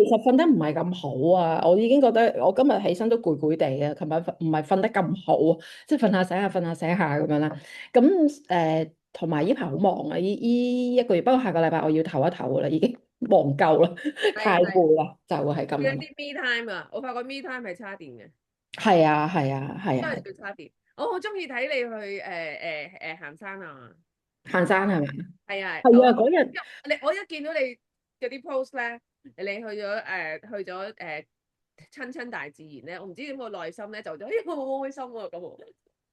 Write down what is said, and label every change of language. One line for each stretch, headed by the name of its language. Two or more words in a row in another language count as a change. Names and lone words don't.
Cantonese: 其實瞓得唔係咁好啊，我已經覺得我今日起身都攰攰地啊。琴日唔係瞓得咁好啊，即係瞓下醒下，瞓下醒下咁樣啦。咁同埋呢排好忙啊，呢一個月，不過下個禮拜我要唞一唞㗎啦，已經忙夠啦，太係係，攰啦，就係咁樣。要啲
English: me time
Cantonese: 啊！我發覺
English: me time
Cantonese: 係差電嘅。係啊，係啊，係啊，真係最差別。我好中意睇你去行山啊！行山係咪？係啊，係啊，嗰日。我一見到你嗰啲 post 咧，你去咗親親大自然咧，我唔知點個內心咧就覺得，咦，我好開心啊咁喎。